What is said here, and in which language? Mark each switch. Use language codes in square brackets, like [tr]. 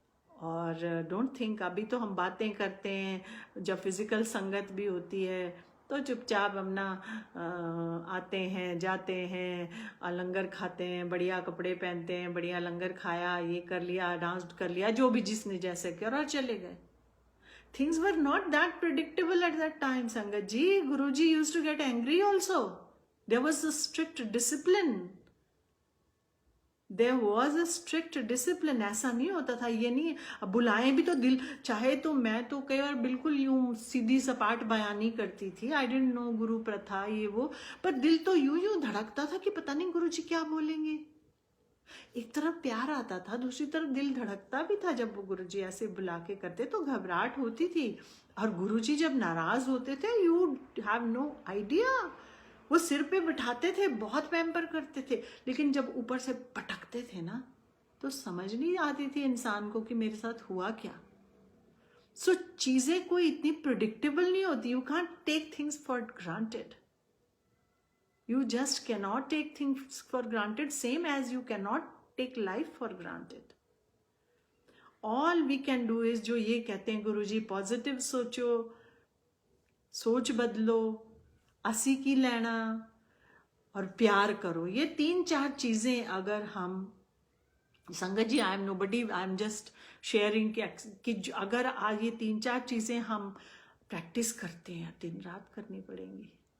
[hi] और [en] don't think, [hi] अभी तो हम बातें करते हैं, जब फिजिकल संगत भी होती है तो चुपचाप अपना आते हैं, जाते हैं, लंगर खाते हैं, बढ़िया कपड़े पहनते हैं, बढ़िया लंगर खाया, ये कर लिया, डांस कर लिया, जो भी जिसने जैसे किया, और चले गए। [en] Things were not that predictable at that time, Sangat ji. Guruji used to get angry also. There was a strict discipline. There was a strict discipline. [hi] ऐसा नहीं होता था, ये नहीं अब बुलाएं भी तो दिल चाहे तो मैं तो कई बार बिल्कुल यूं सीधी सपाट बयानी करती थी, [en] I don't know [hi] गुरु प्रथा ये वो, पर दिल तो यूं यूं धड़कता था कि पता नहीं गुरु जी क्या बोलेंगे। एक तरफ प्यार आता था, दूसरी तरफ दिल धड़कता भी था। जब वो गुरु जी ऐसे बुला के करते तो घबराहट होती थी। और गुरु जी जब नाराज होते थे, [en] you have no idea, [hi] वो सिर पे बिठाते थे, बहुत पैम्पर करते थे, लेकिन जब ऊपर से पटकते थे ना तो समझ नहीं आती थी इंसान को कि मेरे साथ हुआ क्या। सो चीजें कोई इतनी प्रिडिक्टेबल नहीं होती। [en] You can't take things for granted. You just cannot take things for granted, same as you cannot take life for granted. All we can do is [hi] जो ये कहते हैं गुरुजी पॉजिटिव सोचो, सोच बदलो, [pa] असी की लेना [hi] और प्यार करो, ये 3-4 चीजें अगर हम, संगत जी [en] I am nobody, I am just sharing [hi] कि अगर आज ये 3-4 चीजें हम प्रैक्टिस करते हैं, दिन रात करनी पड़ेंगी।